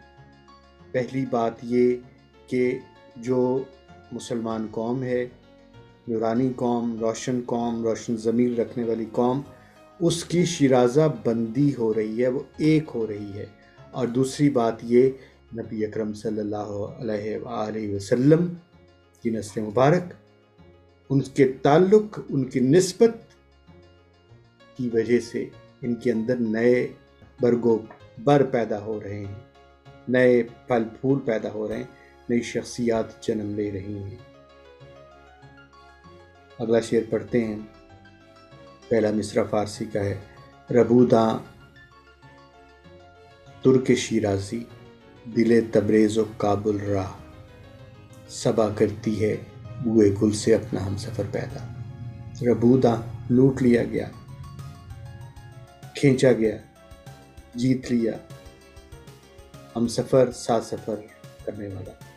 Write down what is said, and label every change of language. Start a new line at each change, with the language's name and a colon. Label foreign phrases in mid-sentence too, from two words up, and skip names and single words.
Urdu: پہلی بات یہ کہ جو مسلمان قوم ہے، نورانی قوم، روشن ضمیر رکھنے والی قوم، اس کی شیرازہ بندی ہو رہی ہے، وہ ایک ہو رہی ہے۔ اور دوسری بات یہ، نبی اکرم صلی اللہ علیہ وآلہ وسلم کی نسل مبارک، ان کے تعلق، ان کی نسبت کی وجہ سے ان کے اندر نئے برگ و بر پیدا ہو رہے ہیں، نئے پھل پھول پیدا ہو رہے ہیں، نئی شخصیات جنم لے رہی ہیں۔ اگلا شعر پڑھتے ہیں۔ پہلا مصرع فارسی کا ہے۔
Persian: ربوداں ترک شیرازی، دل تبریز و کابل راہ،
Urdu: صبا کرتی ہے بوئے گل سے اپنا ہم سفر پیدا۔ ربوداں لوٹ لیا گیا، کھینچا گیا، جیت لیا، ہم سفر ساتھ سفر کرنے والا۔